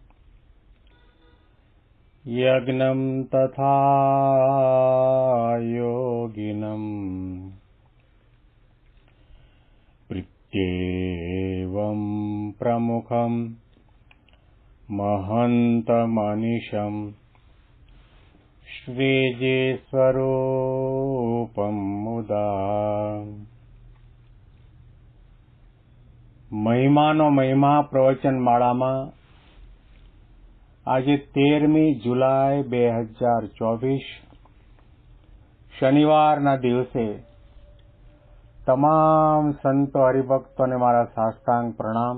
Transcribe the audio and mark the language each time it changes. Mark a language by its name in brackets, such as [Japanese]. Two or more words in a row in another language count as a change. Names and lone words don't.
[Sanskrit] यज्ञं तथा योगिनं प्रीत्येवं प्रमुखं महन्तमनिशं श्रीजीस्वरूपं मुदा [Gujarati] મહિમાનો મહિમા પ્રવચન માળામાં આજે 13મી જુલાઈ 2024 શનિવારના દિવસે તમામ સંતો હરિભક્તોને મારા સાષ્ટાંગ પ્રણામ.